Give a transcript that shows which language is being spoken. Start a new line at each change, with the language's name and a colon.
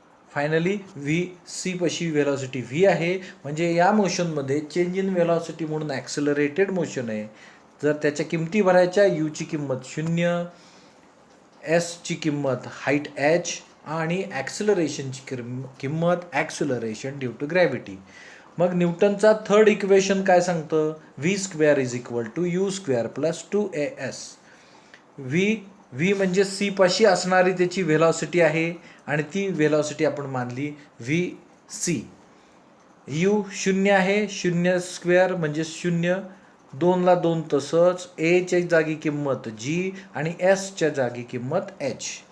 Marathi: Finally V, C पाशी velocity V आहे, म्हणजे या मोशनमध्ये चेंज इन व्हेलॉसिटी म्हणून ॲक्सिलरेटेड मोशन आहे. जर त्याच्या किमती भरायच्या, यूची किंमत 0, एसची किंमत हाईट एच आणि ॲक्सिलरेशनची किंमत ॲक्सिलरेशन ड्यू टू ग्रॅव्हिटी. मग न्यूटनचा थर्ड इक्वेशन काय सांगतं?
English: V square is equal to U square plus 2as.
Marathi: V म्हणजे सी पाशी असणारी त्याची व्हेलॉसिटी आहे आणि ती व्हेलॉसिटी आपण मानली व्ही सी. यू 0 आहे, 0 स्क्वेअर म्हणजे 0, 2ला 2 तसंच, एच्या जागी किंमत जी आणि एसच्या जागी किंमत एच.